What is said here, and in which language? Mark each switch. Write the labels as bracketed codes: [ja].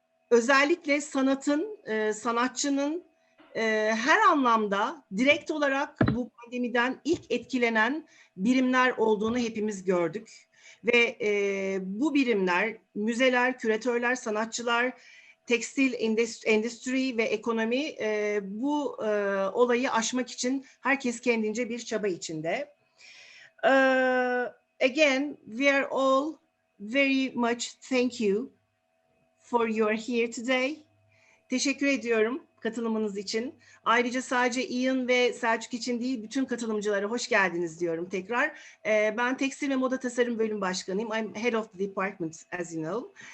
[tr] Özellikle sanatın, sanatçının her anlamda direkt olarak bu pandemiden ilk etkilenen birimler olduğunu hepimiz gördük. Ve bu birimler, müzeler, küratörler, sanatçılar, tekstil endüstri ve ekonomi bu olayı aşmak için herkes kendince bir çaba içinde. [en] Again, we are all very much thank you for your here today. [tr] Teşekkür ediyorum katılımınız için. Ayrıca sadece Ian ve Selçuk için değil, bütün katılımcılara hoş geldiniz diyorum tekrar. Ben Tekstil ve Moda Tasarım Bölüm Başkanıyım. [en] I'm Head of the Department, as you know.